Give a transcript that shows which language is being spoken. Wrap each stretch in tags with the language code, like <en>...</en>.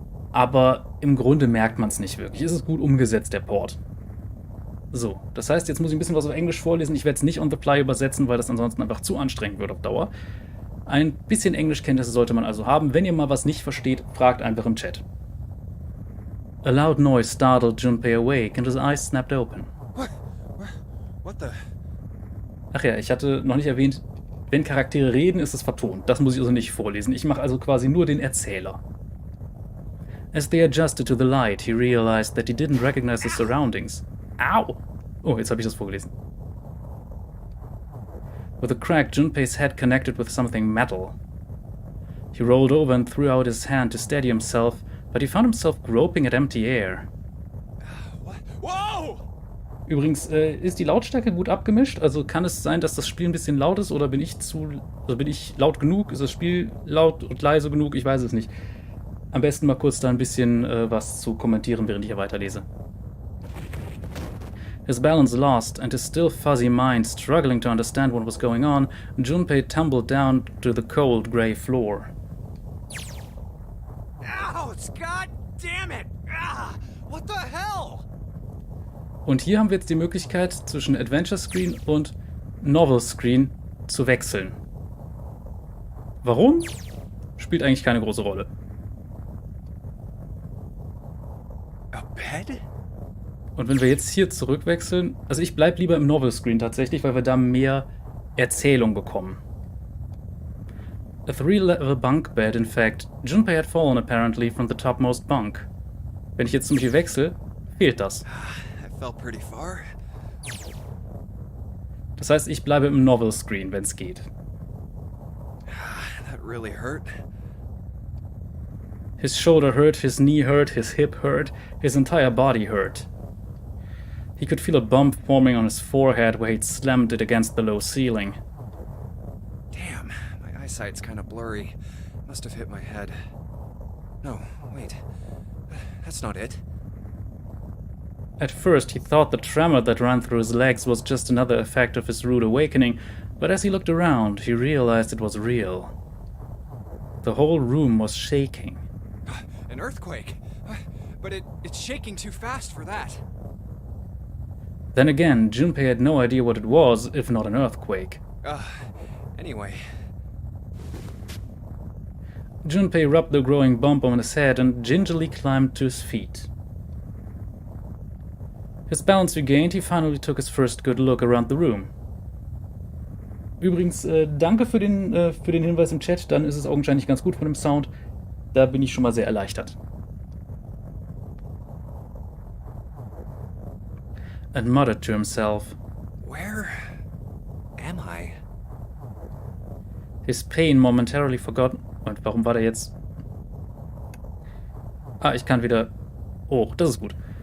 <de>Aber im Grunde merkt man es nicht wirklich. Es ist gut umgesetzt, der Port. So, das heißt, jetzt muss ich ein bisschen was auf Englisch vorlesen. Ich werde es nicht</de> <en>on the fly</en> <de>übersetzen, weil das ansonsten einfach zu anstrengend wird auf Dauer. Ein bisschen Englischkenntnisse sollte man also haben. Wenn ihr mal was nicht versteht, fragt einfach im Chat.</de> <en>A loud noise startled Junpei awake and his eyes snapped open. What the?</en> <de>Ach ja, ich hatte noch nicht erwähnt, wenn Charaktere reden, ist es vertont. Das muss ich also nicht vorlesen. Ich mache also quasi nur den Erzähler.</de> <en>As they adjusted to the light, he realized that he didn't recognize the surroundings. Au!</en> <de>Oh, jetzt habe ich das vorgelesen.</de> <en>With a crack, Junpei's head connected with something metal. He rolled over and threw out his hand to steady himself, but he found himself groping at empty air. What? Whoa!</en> <de>Übrigens, ist die Lautstärke gut abgemischt? Also kann es sein, dass das Spiel ein bisschen laut ist oder bin ich bin ich laut genug? Ist das Spiel laut und leise genug? Ich weiß es nicht. Am besten mal kurz da ein bisschen was zu kommentieren, während ich hier weiterlese.</de> <en>His balance lost, and his still fuzzy mind struggling to understand what was going on, Junpei tumbled down to the cold, grey floor. Ouch! God damn it! Ah, what the hell?</en> <de>Und hier haben wir jetzt die Möglichkeit, zwischen Adventure Screen und Novel Screen zu wechseln. Warum? Spielt eigentlich keine große Rolle.</de> <en>A bed?</en> <de>Und wenn wir jetzt hier zurückwechseln, also ich bleibe lieber im Novel Screen tatsächlich, weil wir da mehr Erzählung bekommen.</de> <en>A 3-level bunk bed, in fact. Junpei had fallen apparently from the topmost bunk.</en> <de>Wenn ich jetzt zum Beispiel wechsle, fehlt das.</de> <en>I fell pretty far.</en> <de>Das heißt, ich bleibe im Novel Screen, wenn es geht.</de> <en>That really hurt. His shoulder hurt, his knee hurt, his hip hurt, his entire body hurt. He could feel a bump forming on his forehead where he'd slammed it against the low ceiling. Damn, my eyesight's kind of blurry. Must have hit my head. No, wait. That's not it. At first, he thought the tremor that ran through his legs was just another effect of his rude awakening, but as he looked around, he realized it was real. The whole room was shaking. An earthquake. But it's shaking too fast for that. Then again, Junpei had no idea what it was, if not an earthquake. Anyway. Junpei rubbed the growing bump on his head and gingerly climbed to his feet. His balance regained, he finally took his first good look around the room.</en> <de>Übrigens, danke für den Hinweis im Chat. Dann ist es augenscheinlich ganz gut von dem Sound. Da bin ich schon mal sehr erleichtert.</de> <en>And muttered to himself. Where am I? His pain momentarily forgotten.</en> <de>Und warum war der jetzt... Ah, ich kann wieder hoch. Das ist gut.</de>